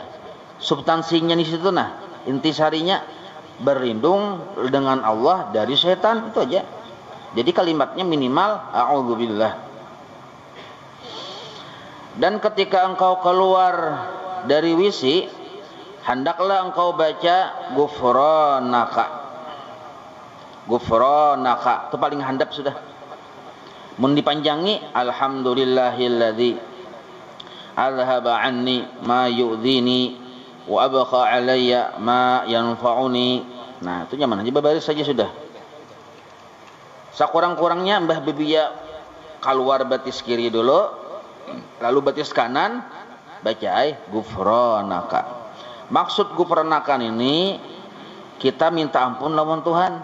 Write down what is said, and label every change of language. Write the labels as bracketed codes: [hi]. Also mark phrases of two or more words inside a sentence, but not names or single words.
[bjn] Substansinya di situ nah, intisarinya berlindung dengan Allah dari syaitan itu aja. Jadi kalimatnya minimal a'udzubillah. Dan ketika engkau keluar dari WC, hendaklah engkau baca ghufranaka. Ghufranaka itu paling handap sudah. [ar] Mun dipanjangi الحمد لله الذي أذهب عني ما يؤذيني وأبقى علي ما ينفعني. [bjn] Nah, itu nyaman aja baris saja sudah. Sakurang-kurangnya Mbah Bibia keluar batis kiri dulu, lalu batis kanan baca ghufranaka. Maksud gufranakan ini kita minta ampun lawan Tuhan.